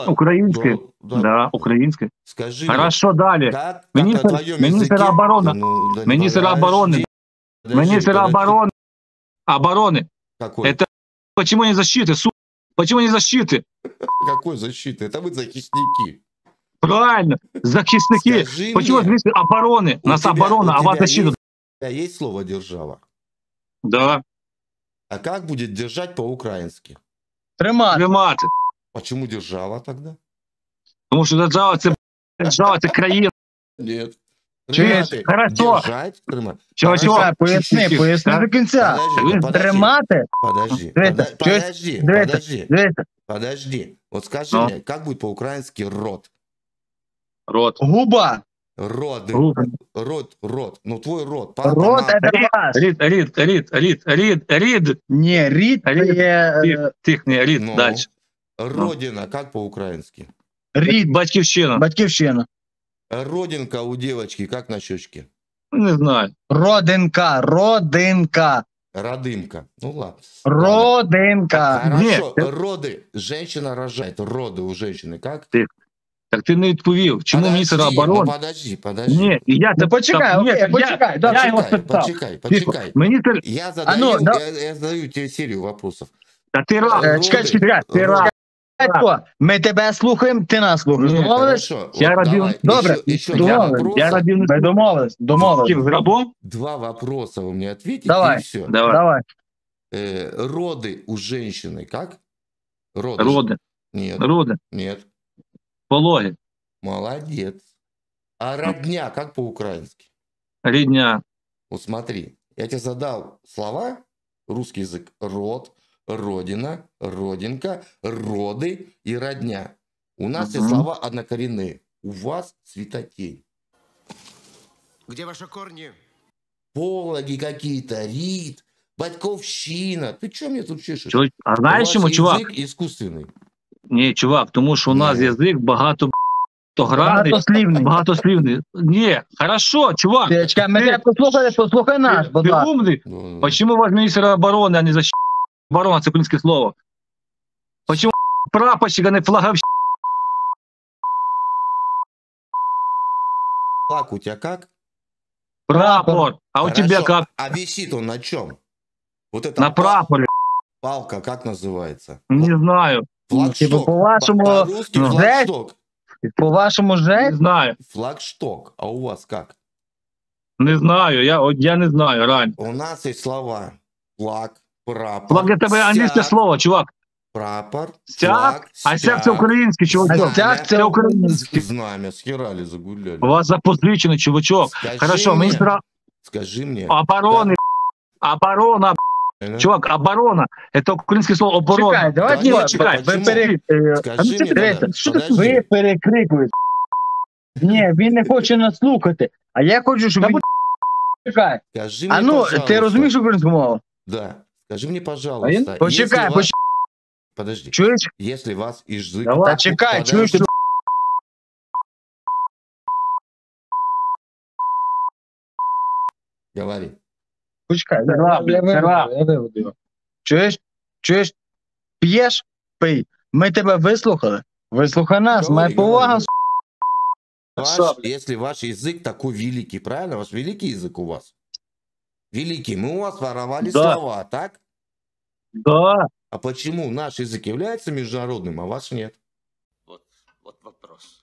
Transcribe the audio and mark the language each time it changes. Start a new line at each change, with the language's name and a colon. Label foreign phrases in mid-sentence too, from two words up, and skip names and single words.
Russian: Украинское. Да. Да, украинское. Скажи мне, Хорошо, далее. как Министр- на твоем министр языке... обороны. Ну, да Министр подожди, обороны. Министр подожди. обороны. Какой? Это почему не защиты, Почему не защиты? Какой защиты? Это вы захисники. Правильно, захисники. Скажи Почему мне, министр обороны? у Нас тебя- оборона, у а вас тебя защита. есть- У тебя есть слово «держава»? Да, А как будет держать по-украински?
Ukrainian: Тримати. тримати.
Russian: Почему держава тогда?
Ukrainian: Тому що держава це країна.
Russian: Нет.
Ukrainian: Чуешь? Тримати.
Russian: Хорошо. Держать. Тримати. Чувачок,
Ukrainian: Чекай, поясни до кінця.
Russian: Подожди.
Ukrainian: Тримати?
Russian: Подожди.
Ukrainian: Дивіться,
Russian: Подожди. Вот скажи Ну. мне, как будет по-украински рот? Рот. Губа. Род. Рука. Рот. Ну, твой рот. Папа,
Ukrainian: Рот
Russian: мама.
Ukrainian: це ваш. Рід. Ні, рід це є Тихни, рід, Ну. далі.
Russian: Родина, как по-украински?
Ukrainian: рід, Батьківщина. батьківщина.
Russian: Родинка у девочки, как на щечке? Не знаю.
Ukrainian: Родинка.
Russian: Родымка. Ну, ладно.
Ukrainian: Родинка.
Russian: Хорошо. Нет. Роды. Женщина рожает. Роды у женщины как?
Ukrainian: Так ти не відповів. Чому міністр оборони?
Russian: Ну, подожди.
Ukrainian: Ні, я Ну почекай, Ні, окей, так почекай. я його спитав. Почекай. Міністр,
Russian: Я задаю тебе серию вопросов.
Ukrainian: та ти рад. Чекай, ти рад. Ми тебе слухаємо, ти нас слухаєш. Ні,
Russian: Домовились? Хорошо.
Ukrainian: Я
Russian: Вот
Ukrainian: родил-
Russian: давай.
Ukrainian: Добре.
Russian: Еще
Ukrainian: Я
Russian: два
Ukrainian: родил-
Russian: вопроса.
Ukrainian: Я родив Ми домовились. з рабом?
Russian: Два вопроса вы мне ответите,
Ukrainian: Давай.
Russian: и все.
Ukrainian: Давай.
Russian: Роды у женщины как? Роды.
Ukrainian: Роди.
Russian: Нет. Нет.
Ukrainian: Пологи.
Russian: Молодец. А родня как по-украински?
Ukrainian: Рідня.
Russian: Вот смотри, я тебе задал слова, русский язык, род, родина, родинка, роды и родня. У нас все Мгм. слова однокоренные. У вас цветотень. Где ваши корни? Пологи какие-то, рид, батьковщина. Ты что мне тут чешешь?
Ukrainian: А знаєш
Russian: У
Ukrainian: чому,
Russian: вас
Ukrainian: чувак?
Russian: язык искусственный.
Ukrainian: Ні, чувак, тому що у нас Ні. язик багатогранний, Багатослівний. багатослівний. Ні, хорошо, чувак. Чекай, ми тебе послухай наш, будь Ти ласка. умний.
Russian: Ну, Почему у вас министр обороны, а не защита?
Ukrainian: Оборона, це українське слово.
Russian: Почему прапорщик, а не флаговщик? Флаг у тебя как? Прапор. А у тебя Хорошо, как? А висит он на чем? Вот это На прапоре. палка, как называется? Не знаю. Флагшток. Типа, по-вашему, По-русски ну, флагшток. По-вашему, Не жесть? знаю. Флагшток. А у вас как? Не знаю. Я не знаю, Рань. У нас есть слова. Флаг, прапор,
Ukrainian: Флаг это англійське
Russian: стяг,
Ukrainian: слово, чувак.
Russian: прапор, Стяг? флаг,
Ukrainian: А стяг це український, А чувачок. стяг це український.
Russian: Знамя, схерали, загуляли.
Ukrainian: У вас запозичений, чувачок.
Russian: Скажи Хорошо, мне,
Ukrainian: мені справа...
Russian: Скажи мне.
Ukrainian: Оборони, оборона,
Russian: Да?
Ukrainian: чувак, оборона. Это українське слово оборона. Чекай, давайте Ні, чекай, ви
Russian: почему? Скажи мне,
Ukrainian: дивіться,
Russian: подожди.
Ukrainian: ви перекрикуєте. Ні, він не хоче нас слухати. А я хочу, щоб він... Чекай.
Russian: Скажи
Ukrainian: А
Russian: мне,
Ukrainian: ну,
Russian: пожалуйста.
Ukrainian: ти розумієш українську мову?
Russian: Да. Скажи мне, пожалуйста.
Ukrainian: Почекай,
Russian: если вас- Подожди.
Ukrainian: Чуєш?
Russian: Если вас язык...
Ukrainian: Та чекай, чуєш?
Russian: Подожди. Говори.
Ukrainian: Почекай,
Russian: Сера.
Ukrainian: я виведу його. Чуєш? Чуєш? П'єш? Пий. Ми тебе вислухали. Вислухай нас,
Russian: Говори,
Ukrainian: має повага.
Russian: говори. Если ваш язык такой великий, правильно? У вас великий язык у вас? Великий. Мы у вас воровали Да. слова, так? Да. А почему наш язык является международным, а ваш нет? Вот вопрос.